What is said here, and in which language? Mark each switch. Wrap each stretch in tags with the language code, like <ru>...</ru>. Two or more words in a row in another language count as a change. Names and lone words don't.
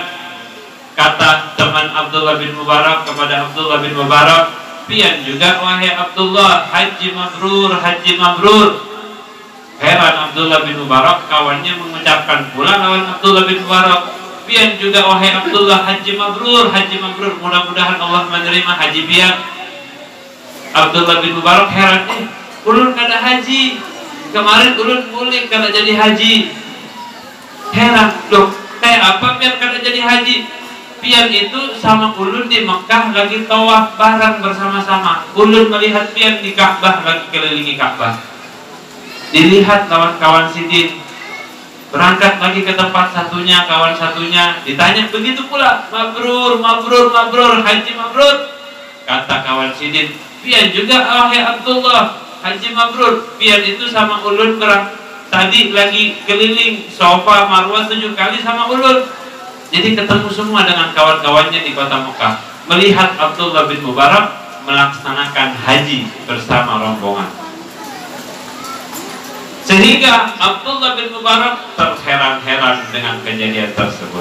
<bjn>Kata teman Abdullah bin Mubarak kepada Abdullah bin Mubarak, pian juga wahai Abdullah, haji mabrur, haji mabrur. Heran Abdullah bin Mubarak, kawannya mengucapkan pula lawan Abdullah bin Mubarak, pian juga wahai Abdullah, haji mabrur, mudah-mudahan Allah menerima haji pian. Abdullah bin Mubarak heran, ulun kada haji, kemarin ulun mulik kada jadi haji. Heran, loh kayak apa pian kada jadi haji? Pian itu sama ulun di Mekah lagi tawaf bareng bersama-sama. Ulun melihat pian di Ka'bah lagi kelilingi Ka'bah. Dilihat lawan kawan sidin, berangkat lagi ke tempat satunya, kawan satunya, ditanya begitu pula, mabrur, haji mabrur. Kata kawan sidin, pian juga wahai Abdullah, haji mabrur. Pian itu sama ulun tadi lagi keliling Safa Marwah 7 kali sama ulun.</bjn> <id>Jadi ketemu semua dengan kawan-kawannya di kota Mekah, melihat Abdullah bin Mubarak melaksanakan haji bersama rombongan. Sehingga Abdullah bin Mubarak terheran-heran dengan kejadian tersebut.</id>